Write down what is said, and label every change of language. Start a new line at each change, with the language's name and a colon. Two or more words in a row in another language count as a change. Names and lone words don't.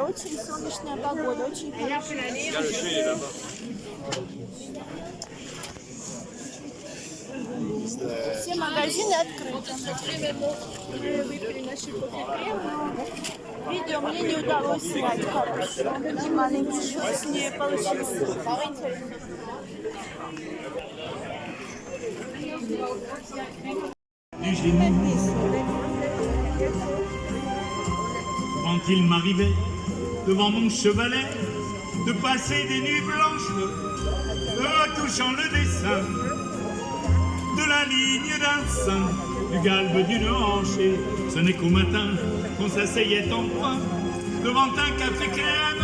Russian: Очень солнечная погода, очень хорошая. Все магазины открыты. Мы выпили наши кофе-крем, но видео мне не удалось снять хорошо. Маленький шут не получилось.
French: Quand il m'arrivait devant mon chevalet de passer des nuits blanches, retouchant le dessin de la ligne d'un sein, du galbe d'une hanche, et ce n'est qu'au matin qu'on s'asseyait enfin devant un café crème.